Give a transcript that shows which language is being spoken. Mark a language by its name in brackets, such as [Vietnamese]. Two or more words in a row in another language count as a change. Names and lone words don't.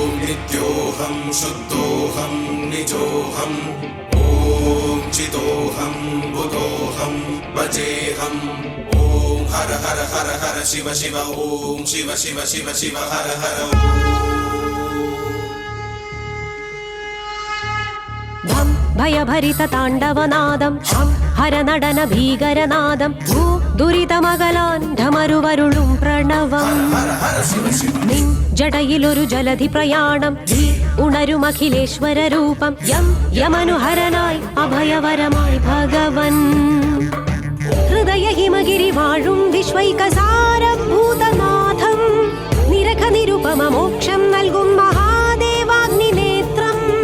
[Sanskrit] नित्योऽहं शुद्धोऽहं निजोऽहं ॐ चितोऽहं बुधोऽहं भजेऽहं ॐ हर हर हर हर शिव शिव ॐ शिव शिव शिव शिव हर हर [Malayalam] ഭയഭരിത താണ്ഡവനാദം ഹരനടന ഭീകരനാദം ദുരിതമകലാൻ ഢമരുവരുളും പ്രണവം നിൻ ജടയിലൊരു ജലധി പ്രയാണം ഉണരുമഖിലേശ്വര രൂപം യം യമനുഹരനായി അഭയവരമായി ഭഗവൻ ഹൃദയ ഹിമഗിരി വാഴും വിശ്വൈകസാരം ഭൂതനാഥം നിരഖ നിരുപമ മോക്ഷം നൽകും മഹാദേവാഗ്നി നേത്രം